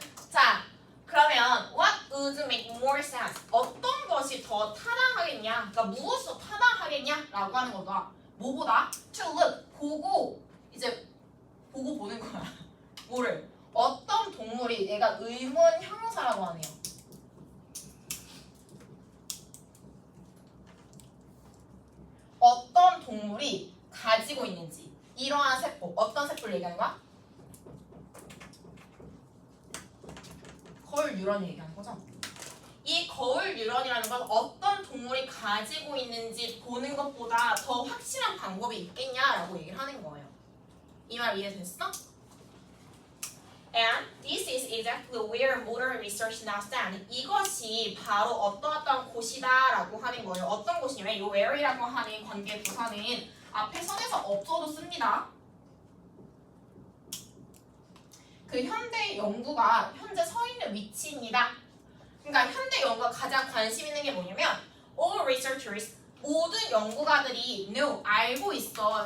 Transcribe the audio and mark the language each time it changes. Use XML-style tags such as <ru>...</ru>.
<ko>자, 그러면</ko> <en>what would make more sense?</en> <ko>어떤 것이 더 타당하겠냐? 그러니까 무엇이 더 타당하겠냐? 라고 하는 거다. 뭐보다?</ko> <en>To look,</en> <ko>보고 이제 보고 보는 거야. 뭐를? 어떤 동물이 얘가 의문 형용사라고 하네요. 어떤 동물이 가지고 있는지 이러한 세포, 어떤 세포를 얘기하는 거야? 거울 뉴런을 얘기하는 거죠. 이 거울 뉴런이라는 건 어떤 동물이 가지고 있는지 보는 것보다 더 확실한 방법이 있겠냐라고 얘기를 하는 거예요. 이 말 이해됐어?</ko> <en>And this is exactly where modern research now stands.</en> <ko>이것이 바로 어떠한 곳이다라고 하는 거예요. 어떤 곳이냐면 이 where이라고 하는 관계 부사는 앞에 선에서 없어도 씁니다. 그 현대 연구가 현재 서 있는 위치입니다. 그러니까 현대 연구가 가장 관심 있는 게 뭐냐면</ko> <en>all researchers,</en> <ko>모든 연구가들이 know, 알고 있어.</ko>